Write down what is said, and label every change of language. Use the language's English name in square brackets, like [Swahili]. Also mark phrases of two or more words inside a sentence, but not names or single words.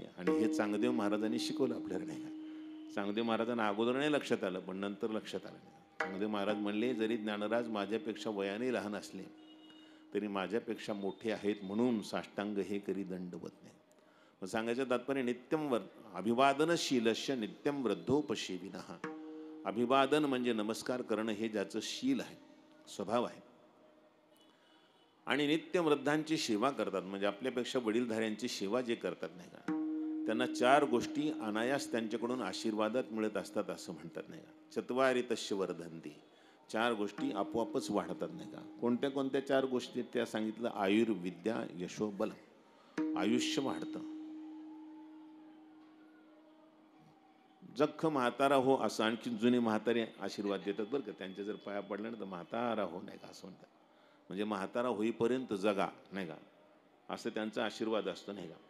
[Marathi] आणि हे चांगदेव महाराजांनी शिकवलं आपल्याला नाही का. चांगदेव महाराजांना अगोदर नाही लक्षात आलं पण नंतर लक्षात आलं. चांगदेव महाराज म्हणले, जरी ज्ञानराज माझ्यापेक्षा वयाने लहान असले तरी माझ्यापेक्षा मोठे आहेत म्हणून साष्टांग हे करी दंडवत नाही. मग सांगायचं तात्पर्य, [Sanskrit] नित्यम अभिवादनशीलस्य नित्यम वृद्धोपसेविनः. [Marathi] अभिवादन म्हणजे नमस्कार करणं, हे ज्याचं शील आहे, स्वभाव आहे. आणि नित्य वृद्धांची सेवा करतात म्हणजे आपल्यापेक्षा वडीलधाऱ्यांची सेवा जे करतात नाही का, त्यांना 4 गोष्टी अनायास त्यांच्याकडून आशीर्वादात मिळत असतात असं म्हणतात नाही का. [Sanskrit] चत्वारि तस्य वर्धन्ते, [Marathi] 4 गोष्टी आपोआपच वाढतात नाही का. कोणत्या कोणत्या 4 गोष्टी त्या सांगितलं, [Sanskrit] आयुर्विद्या यशो बल. [Marathi] आयुष्य वाढतं. जख्ख म्हातारा हो असं आणखी जुने म्हातारे आशीर्वाद देतात बरं का. त्यांच्या जर पाया पडल्या ना तर म्हातारा हो नाही का असं म्हणतात, म्हणजे म्हातारा होईपर्यंत जगा नाही का, असं त्यांचा आशीर्वाद असतो नाही का.